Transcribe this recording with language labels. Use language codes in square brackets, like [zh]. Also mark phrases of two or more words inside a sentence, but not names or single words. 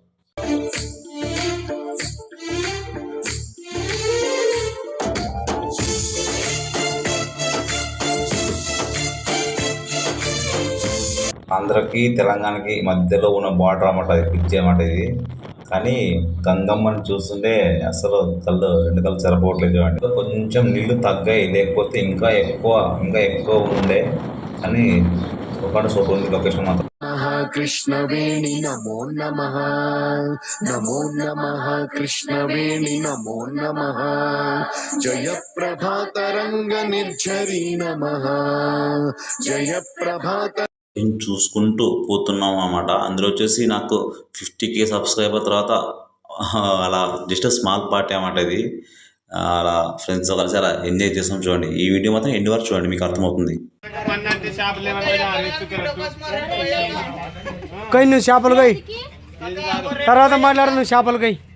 [te] ఆంధ్రకి తెలంగాణకి మధ్యలో ఉన్న బార్డర్ అన్నమాట. ఇది పిచ్చి అన్నమాట ఇది. కానీ గంగమ్మని చూస్తుంటే అసలు రెండు కళ్ళు సరిపోవట్లేదు చూడండి. కొంచెం నీళ్లు తగ్గాయి, లేకపోతే ఇంకా ఎక్కువ ఉండే. కానీ సూపర్ ఉంది లొకేషన్ మాత్రం. [sa] कृष्णवेणि नमो नमः नमो नमः कृष्णवेणि नमो नमः जय प्रभातरंग निर्झरि नमः जय प्रभात. [te] చూసుకుంటూ పోతున్నాం అన్నమాట. అందులో వచ్చేసి నాకు 50K సబ్స్క్రైబర్ తర్వాత అలా [en] just small party [te] అన్నమాట ఇది. అలా ఫ్రెండ్స్తో కలిసి అలా ఎంజాయ్ చేస్తాం చూడండి. ఈ వీడియో మాత్రం ఎండ్ వరకు చూడండి, మీకు అర్థమవుతుంది. కై నువ్వు చేపలు కై తర్వాత మాట్లాడు. నువ్వు చేపలు కై